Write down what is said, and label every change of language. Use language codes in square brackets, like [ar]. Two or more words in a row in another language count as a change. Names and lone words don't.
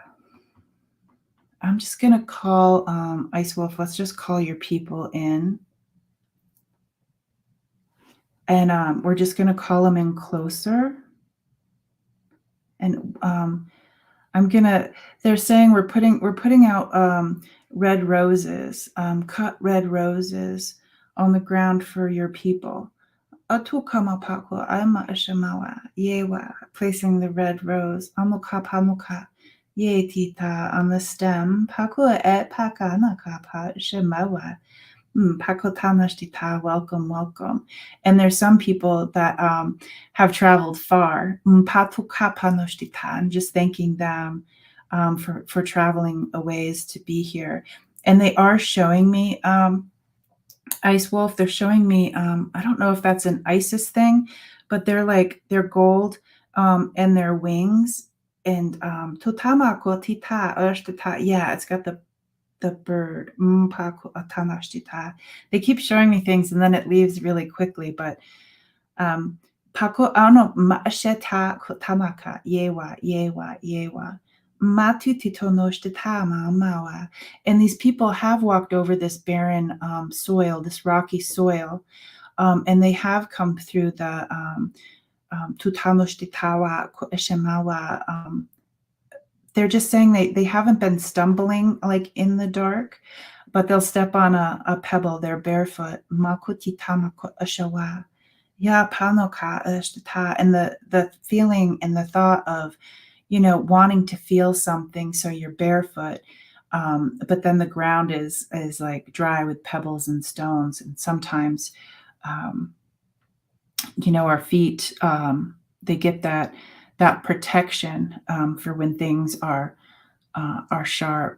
[en] I'm just gonna call, Ice Wolf, let's just call your people in, and, we're just gonna call them in closer, and, I'm gonna they're saying we're putting out, red roses, cut red roses on the ground for your people. Atukamapako ama ishamawa, yewa, placing the red rose, amuka pamuka, ye tita on the stem, pakua et pakanaka pa shemawa. Pakotanashtita, welcome, welcome. And there's some people that have traveled far. Patukapanoshtita, I'm just thanking them for traveling a ways to be here. And they are showing me, Ice Wolf, they're showing me, I don't know if that's an ISIS thing, but they're gold and their wings. And Tutamako Tita Ushtita, yeah, it's got the bird. They keep showing me things and then it leaves really quickly, but Pako ano ma'asheta kotamaka yewa yewa yewa. Matutitonoshtitama. And these people have walked over this barren soil, this rocky soil, and they have come through the Tutanoshtitawa Eshemawa. They're just saying they haven't been stumbling like in the dark, but they'll step on a pebble. They're barefoot. Makutitamako Eshawa. Yeah, panoka Eshtita. And the feeling and the thought of, wanting to feel something, so you're barefoot, but then the ground is like dry with pebbles and stones, and sometimes, um, our feet, they get that protection for when things are sharp.